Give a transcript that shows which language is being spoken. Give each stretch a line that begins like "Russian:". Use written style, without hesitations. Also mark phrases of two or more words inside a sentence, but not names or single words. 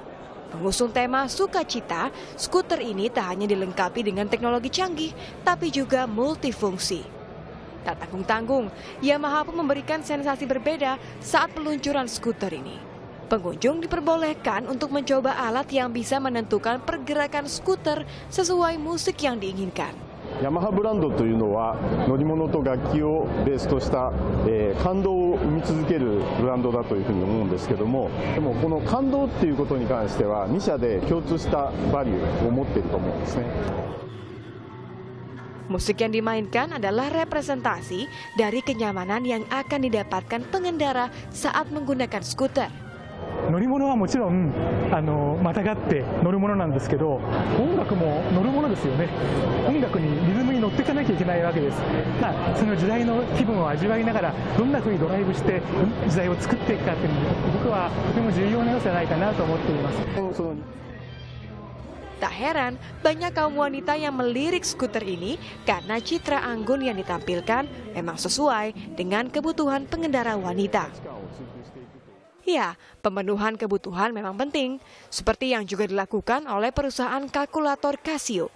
Indonesian: Pengusung tema sukacita, skuter ini tak hanya dilengkapi dengan teknologi canggih, tapi juga multifungsi. Tak tanggung-tanggung, Yamaha pun memberikan sensasi berbeda saat peluncuran skuter ini. Pengunjung diperbolehkan untuk mencoba alat yang bisa menentukan pergerakan skuter sesuai musik yang diinginkan.
Japanese: ヤマハブランドというのは乗り物と楽器をベースとした、感動を生み続けるブランドだというふうに思うんですけども、でもこの感動っていうことに関しては2社で共通したバリューを持っていると思うんですね。
Indonesian: Musik yang dimainkan adalah representasi dari kenyamanan yang akan didapatkan pengendara saat menggunakan skuter.
Japanese: 乗り物はもちろんまたがって乗るものなんですけど、音楽も乗るものですよね。音楽にリズムに乗っていかなきゃいけないわけです。その時代の気分を味わいながらどんな風にドライブして時代を作っていくかっていうのが僕はとても重要な要素じゃないかなと思っています。
Indonesian: Tak heran, banyak kaum wanita yang melirik skuter ini karena citra anggun yang ditampilkan memang sesuai dengan kebutuhan pengendara wanita. Ya, pemenuhan kebutuhan memang penting, seperti yang juga dilakukan oleh perusahaan kalkulator Casio.